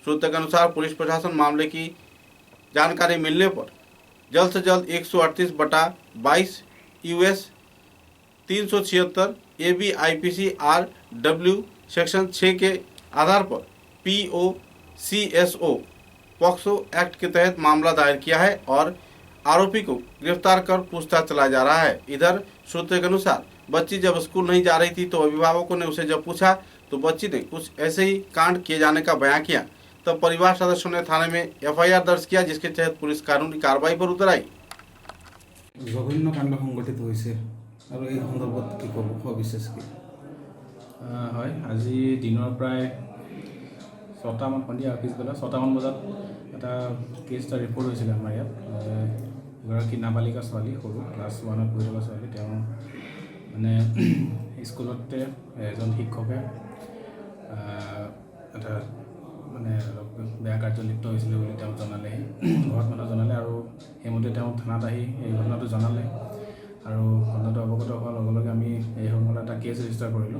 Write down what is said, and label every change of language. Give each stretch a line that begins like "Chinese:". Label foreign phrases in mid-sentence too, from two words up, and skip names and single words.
Hindi: सूत्र के अनुसार पुलिस प्रशासन मामले की जानकारी मिलने पर जल्द से जल्द 138/22 US 376 ABIPC RW सेक्शन 6 के आधार पर POCSO
English: POCSO act
Hindi: के तहत मामला दायर किया है और आरोपी को गिरफ्तार कर पूछताछ चलाया जा रहा है। इधर सूत्र के अनुसार बच्ची जब स्कूल नहीं जा रही थी तो अभिभावकों ने उसे जब पूछा तो बच्ची ने कुछ ऐसे ही कांड किए जाने का बयान किया। तब परिवार सदस्यों ने थाने में FIR दर्ज किया, जिसके तहत पुलिस कानूनी कार्रवाई पर उतर आई।
Assamese: জঘন্য কাণ্ড সংঘটিত হৈছে আৰু এই সন্দৰ্ভত কি ক'ব সবিশেষ কি? হয়, আজি দিনৰ প্ৰায় 6টামান সন্ধিয়া পিছবেলা 6টামান বজাত এটা কেছ এটা ৰিপৰ্ট হৈছিল আমাৰ ইয়াত। এগৰাকী নাবালিকা ছোৱালী, সৰু ক্লাছ 1ত পঢ়ি থকা ছোৱালী, তেওঁ মানে স্কুলতে এজন শিক্ষকে এটা মানে বেয়া কাৰ্য লিপ্ত হৈছিলে বুলি তেওঁ জনালে, ঘৰত মানুহ জনালে আৰু সেইমতে তেওঁ থানাত আহি এই ঘটনাটো জনালে আৰু ঘটনাটো অৱগত হোৱাৰ লগে লগে আমি এই সংক্ৰান্তত এটা
English: case register
Assamese: কৰিলোঁ।